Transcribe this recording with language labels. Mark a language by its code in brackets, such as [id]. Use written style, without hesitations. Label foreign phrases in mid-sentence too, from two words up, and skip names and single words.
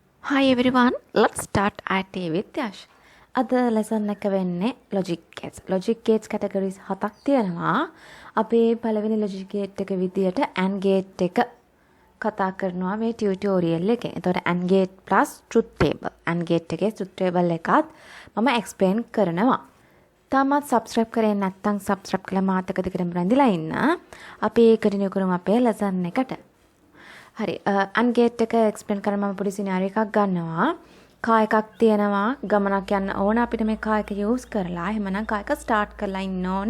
[en] Hi everyone, let's start IT with Yash. [si] අද lesson එක වෙන්නේ [en] logic gates. Logic gates [si] categories 7ක් තියෙනවා. අපි පළවෙනි [en] logic gate [si] එක විදියට [en] AND gate [si] එක කතා කරනවා මේ tutorial එකේ. එතකොට [en] AND gate plus truth table. AND gate [si] එකේ [en] truth table [si] එකත් මම explain කරනවා. තාමත් subscribe කරේ නැත්නම් subscribe කරලා මාත් එක දිගටම රැඳිලා ඉන්න. අපි continue කරමු අපේ lesson එකට. හරි [en] AND gate [si] එක explain කරන්න මම පොඩි scenario එකක් ගන්නවා. කා එකක් තියෙනවා ගමනක් යන්න ඕන අපිට මේ කා එක use කරලා එහෙමනම් කා එක start කරලා ඉන්න ඕන.